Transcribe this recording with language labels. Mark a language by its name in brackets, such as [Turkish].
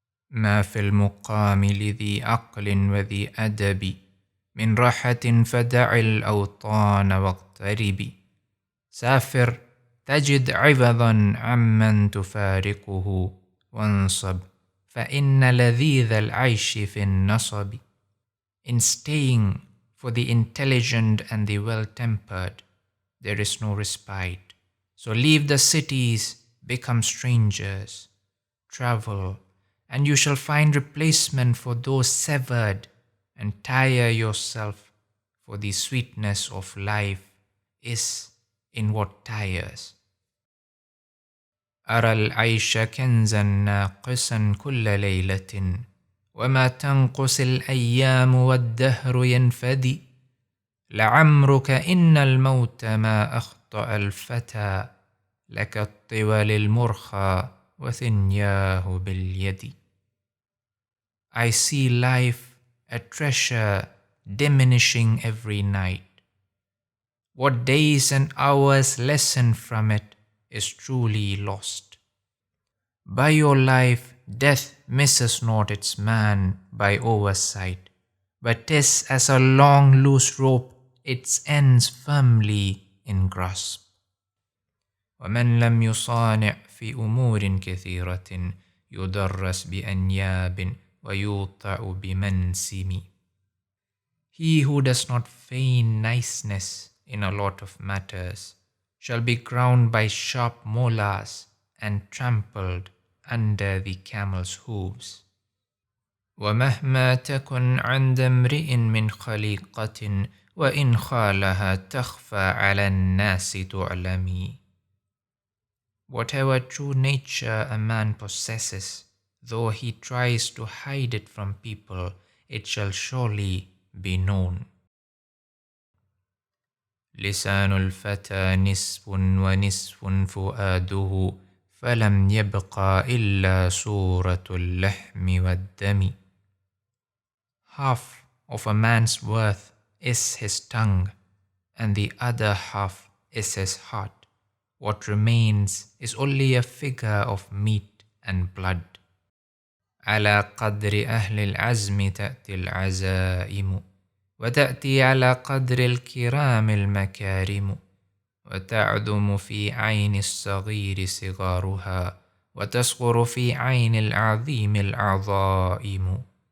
[Arabic] ما في المقام لذي عقل وذي أدب من راحة فدع الأوطان واغتربي. سافر تجد عوضا عمن تفارقه وانصب فإن لذيذ العيش في النصب. [English] In staying for the intelligent and the well-tempered there is no respite. So leave the cities, become strangers, travel, and you shall find replacement for those severed, and tire yourself, for the sweetness of life is in what tires. [Arabic] أرى العيش كنزا ناقصا كل ليلة وما تنقص الأيام والدهر ينفدي. لعمرك إن الموت ما أخطأ الفتى لك الطول المرخى وثنياه باليد. [English] I see life a treasure diminishing every night. What days and hours lessen from it is truly lost. By your life death misses not its man by oversight, but 'tis as a long loose rope its ends firmly in grasp. [Arabic] ومن لم يصانع في أمور كثيرة يدرس بأنياب ويوطأ بمنسم. [English] He who does not feign niceness in a lot of matters shall be ground by sharp molars and trampled under the camel's hooves. [Arabic] ومهما تكن عند امرئ من خليقة وإن خالها تخفى على الناس تعلمي. [English] Whatever true nature a man possesses, though he tries to hide it from people, it shall surely be known. [Arabic] لسان الفتى نصف ونصف فؤاده فلم يبقى إلا صورة اللحم والدم. [English] Half of a man's worth is his tongue, and the other half is his heart. What remains is only a figure of meat and blood. [Arabic] على قدر أهل العزم تأتي العزائم وتأتي على قدر الكرام المكارم وتعظم في عين الصغير صغارها وتصغر في عين العظيم العظائم.